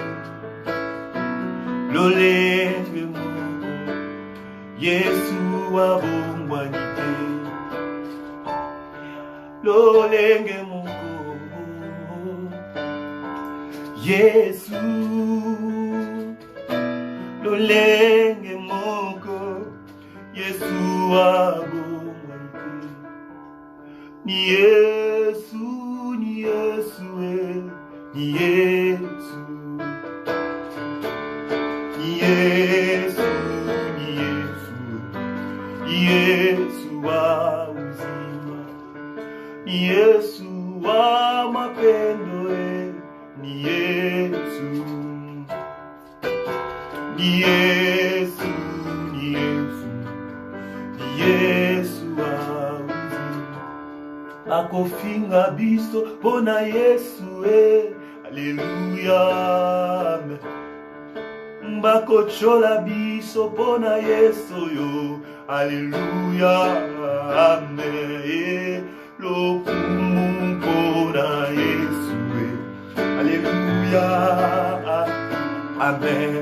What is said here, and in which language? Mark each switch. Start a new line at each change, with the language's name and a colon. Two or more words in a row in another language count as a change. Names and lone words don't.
Lingala: Lolenge moko, Jésus abombwanite. Lolenge moko, Jésus. Lolenge moko, Yesu abombwanite.
Swahili: Ni Yesu, ni Yesu, ni Yesu. Ni Yesu, ni Yesu, ni Yesu wa uzima. Ni Yesu wa mapendo, ni Yesu. Ni Yesu, ni Yesu, ni Yesu wa uzima.
Lingala: Akofinga biso pona Yesu, Alléluia, amen. Mbakochola biso pona Yesu yo, Alléluia, amen. Lokumu pona Yesu, Alléluia, amen.